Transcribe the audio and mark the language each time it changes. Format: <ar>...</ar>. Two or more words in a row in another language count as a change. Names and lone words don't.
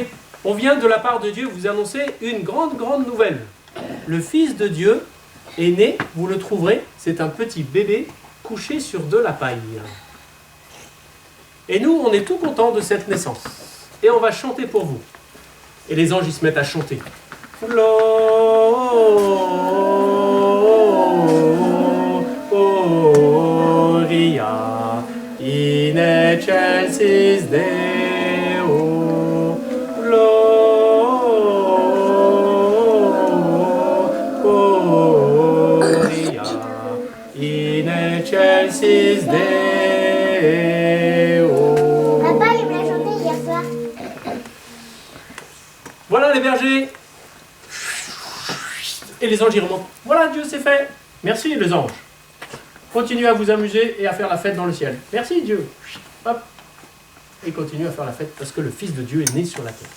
<fr>On vient de la part de Dieu vous annoncer une grande, grande nouvelle. le Fils de Dieu est né, vous le trouverez, c'est un petit bébé couché sur de la paille. Et nous, on est tout contents de cette naissance. Et on va chanter pour vous. Et les anges, ils se mettent à chanter.</fr> <la>Gloria in excelsis Deo. Gloria in excelsis Deo.</la> <fr>Papa, il me l'a chanté hier soir. Voilà les bergers. Et les anges y remontent. Voilà, Dieu, c'est fait. Merci les anges. Continuez à vous amuser et à faire la fête dans le ciel. Merci Dieu. Hop. Et continuez à faire la fête parce que le Fils de Dieu est né sur la terre.</fr>